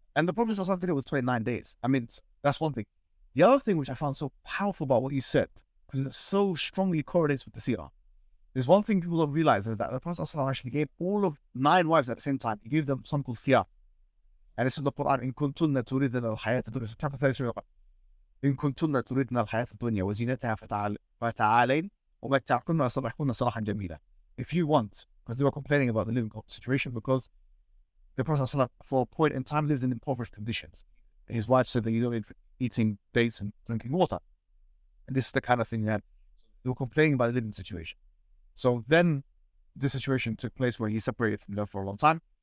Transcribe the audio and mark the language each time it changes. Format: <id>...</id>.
<en>And the Prophet also did it with 29 days. I mean, that's one thing. The other thing which I found so powerful about what you said, because it so strongly correlates with the seerah, there's one thing people don't realize is that the Prophet actually gave all of 9 wives at the same time. He gave them something called khiyar. And it's in the Quran, إن كنتن تريدن الحياة الدنيا, chapter 33.</en> <ar>إن كنتن تريدن الحياة الدنيا وزينتها فتعالين ومتعكن وسرحكن سراحا جميلا.</ar> <en>If you want, because they were complaining about the living situation, because the Prophet for a point in time lived in impoverished conditions. His wife said that he's only eating dates and drinking water. And this is the kind of thing that they were complaining about the living situation. So then this situation took place where he separated from them for a long time.</en>